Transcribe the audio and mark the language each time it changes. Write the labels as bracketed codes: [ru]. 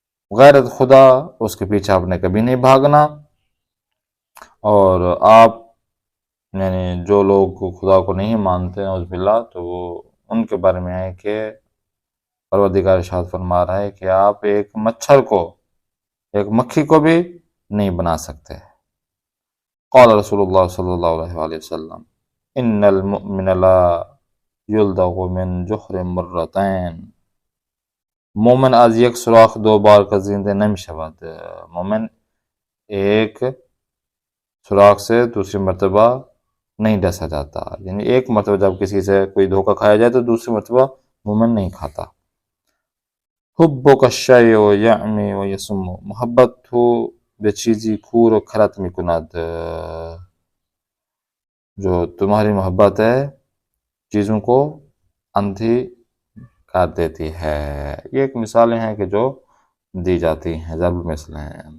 [ur] غیرت خدا اس کے پیچھے آپ نے کبھی نہیں بھاگنا. اور آپ یعنی جو لوگ خدا کو نہیں مانتے ہیں عزب اللہ، تو وہ ان کے بارے میں ہے کہ پروردگار ارشاد فرما رہا ہے کہ آپ ایک مچھر کو، ایک مکھی کو بھی نہیں بنا سکتے. [ar] قال رسول اللہ صلی اللہ علیہ وآلہ وسلم ان المؤمن لا یلدغ من جحر مرتین. [fa] مومن از یک سوراخ دو بار گزیده نمیشود. [ur] مومن ایک سوراخ سے دوسری مرتبہ نہیں ڈسا جاتا، یعنی ایک مرتبہ جب کسی سے کوئی دھوکہ کھایا جائے تو دوسری مرتبہ مومن نہیں کھاتا. [ar] حبک الشیء یعمی و یسم. [fa] محبت تو به چیزی کور و کھرت میکند. [ur] جو تمہاری محبت ہے چیزوں کو اندھی کر دیتی ہے. یہ ایک مثالیں ہیں کہ جو دی جاتی ہیں، ضرب مثل ہیں.